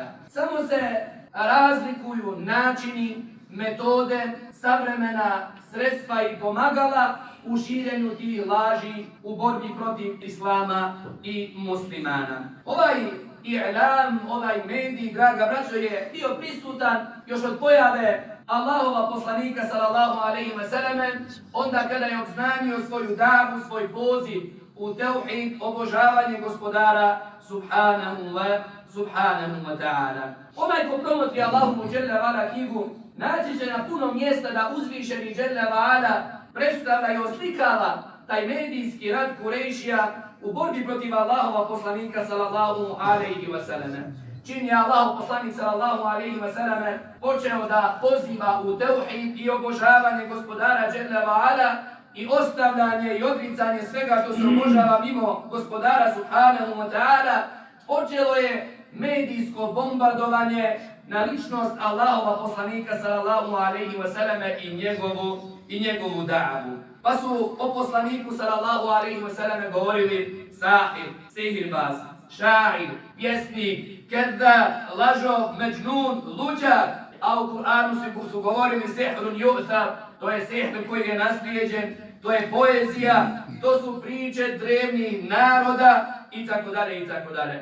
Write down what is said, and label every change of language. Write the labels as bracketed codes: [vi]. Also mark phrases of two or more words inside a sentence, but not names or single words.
[bs] Samo se razlikuju načini, metode, savremena sredstva i pomagala u širenju tih laži u borbi protiv islama i muslimana. Ovaj i'lam, ovaj medij, draga braćo, je bio prisutan još od pojave Allahova poslanika [ar] صلى الله عليه وسلم, [bs] onda kada je obznanio svoju davu, svoj poziv u tauhid, obožavanje gospodara [ar] سبحانه وتعالى. [bs] Onaj ko promotri Allahu [ar] جل وعلا [bs] knjigu, naći će na puno mjesta da uzvišeni [ar] جل وعلا [bs] predstavlja i oslikava taj medijski rad Kurejšija u borbi protiv Allahova poslanika [ar] صلى الله عليه وسلم. [bs] Čim je Allahov poslanik [ar] صلى الله عليه وسلم [bs] počeo da poziva u tauhid i obožavanje gospodara [ar] جل وعلا [bs] i ostavljanje i odricanje svega što se obožava mimo gospodara [ar] سبحانه وتعالى, [bs] počelo je medijsko bombardovanje na ličnost Allahova poslanika [ar] صلى الله عليه وسلم [bs] i njegovu davu. Pa su o poslaniku [ar] صلى الله عليه وسلم [bs] govorili sahir, sihirbaz, šair, pjesnik, kedda, lažov, međnun, luđak, a u Kur'anu su govorili [ar] سحر يؤثر, [bs] to je sihr koji je naslijeđen, to je poezija, to su priče drevnih naroda i tako dalje i tako dalje.